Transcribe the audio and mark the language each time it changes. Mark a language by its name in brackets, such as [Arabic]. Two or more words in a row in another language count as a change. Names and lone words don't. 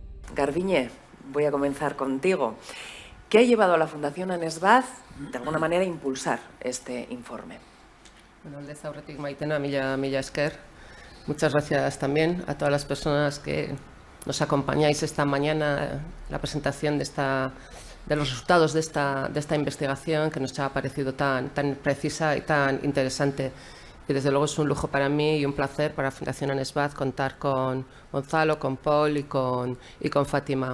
[Spanish] Garbiñe, voy a comenzar contigo. ¿Qué ha llevado a la Fundación ANESBAD, de alguna manera, a impulsar este informe? [Basque] Bueno, aldez aurretik Maitena, mila esker. [Spanish] Muchas gracias también a todas las personas que nos acompañáis esta mañana en la presentación de los resultados de esta investigación que nos ha parecido tan precisa y tan interesante. Y desde luego es un lujo para mí y un placer para la Fundación ANESBAD contar con Gonzalo, con Paul y con Fátima.